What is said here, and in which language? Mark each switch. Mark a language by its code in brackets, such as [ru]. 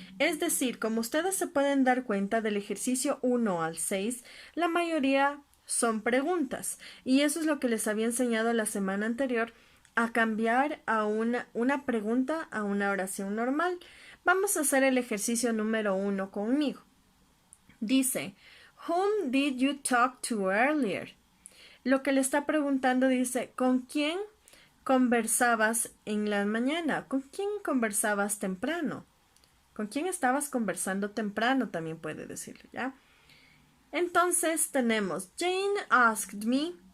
[es] Es decir, como ustedes se pueden dar cuenta del ejercicio 1 al 6, la mayoría son preguntas. Y eso es lo que les había enseñado la semana anterior, a cambiar a una pregunta a una oración normal. Vamos a hacer el ejercicio número 1 conmigo. Dice, [en] Whom did you talk to earlier? [es] Lo que le está preguntando dice, ¿con quién conversabas en la mañana? ¿Con quién conversabas temprano? ¿Con quién estabas conversando temprano? También puede decirlo, ¿ya? Entonces tenemos [en] Jane asked me.